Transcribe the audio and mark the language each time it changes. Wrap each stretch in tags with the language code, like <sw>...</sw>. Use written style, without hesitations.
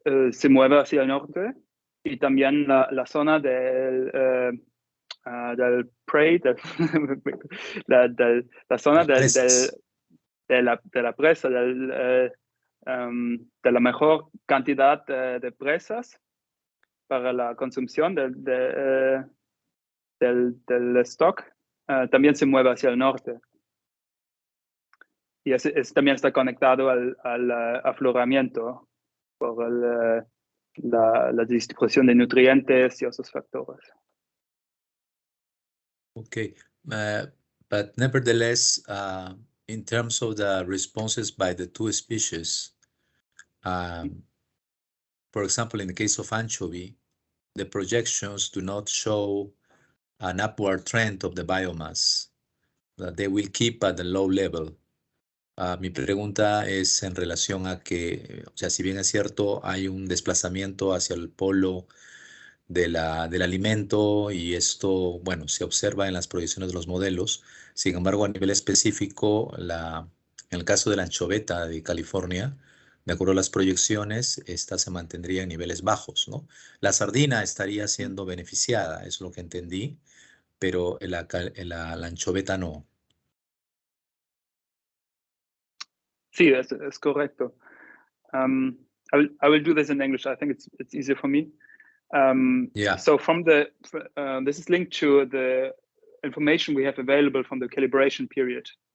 <es>se mueve hacia el norte, y también la zona del prey, la zona de la presa, de la mejor cantidad de presas para la consumpción del stock, también se mueve hacia el norte. Y también está conectado al afloramiento por la distribución de nutrientes y otros factores.</es> <en>Okay, but nevertheless, in terms of the responses by the two species, for example, in the case of anchovy, the projections do not show an upward trend of the biomass, that they will keep at the low level.</en> <es>Mi pregunta es en relación a que, o sea, si bien es cierto, hay un desplazamiento hacia el polo del alimento y esto, bueno, se observa en las proyecciones de los modelos. Sin embargo, a nivel específico, en el caso de la anchoveta de California, de acuerdo a las proyecciones, esta se mantendría en niveles bajos, ¿no? La sardina estaría siendo beneficiada, es lo que entendí, pero la anchoveta no. Sí, es correcto.</es> <en>I will do this in English. I think it's easier for me. Yeah. So this is linked to the information we have available from the calibration period.</en>